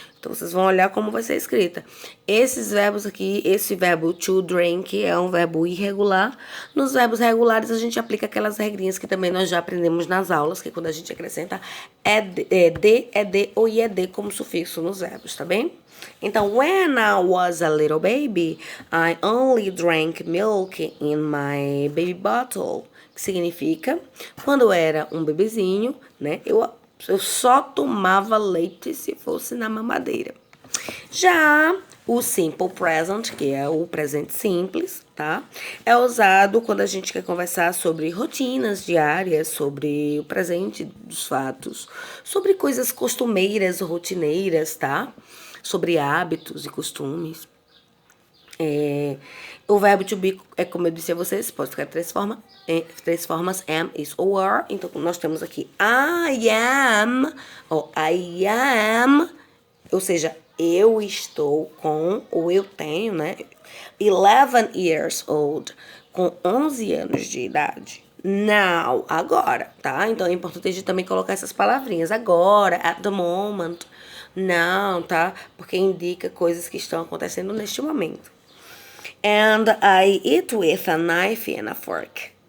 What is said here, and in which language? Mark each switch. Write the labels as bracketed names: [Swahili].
[Portuguese] Então, vocês vão olhar como vai ser escrita. Esses verbos aqui, esse verbo to drink é um verbo irregular. Nos verbos regulares, a gente aplica aquelas regrinhas que também nós já aprendemos nas aulas, que é quando a gente acrescenta ed ou ied como sufixo nos verbos, tá bem? [English] Então, when I was a little baby, I only drank milk in my baby bottle. [Portuguese] Que significa, quando eu era um bebezinho, né, eu só tomava leite se fosse na mamadeira. Já o simple present, que é o presente simples, tá? É usado quando a gente quer conversar sobre rotinas diárias, sobre o presente dos fatos, sobre coisas costumeiras, rotineiras, tá? Sobre hábitos e costumes. O verbo to be, como eu disse a vocês, pode ficar três formas, am, is ou are. Então, nós temos aqui [English] I am, [Portuguese] ou I am, ou seja, eu estou com, ou eu tenho, né? [English] 11 years old, [Portuguese] com 11 anos de idade. [English] Now, [Portuguese] agora, tá? Então, é importante a gente também colocar essas palavrinhas. [English] Agora, at the moment, now, tá? [Portuguese] Porque indica coisas que estão acontecendo neste momento. [English] And I eat with a knife and a fork.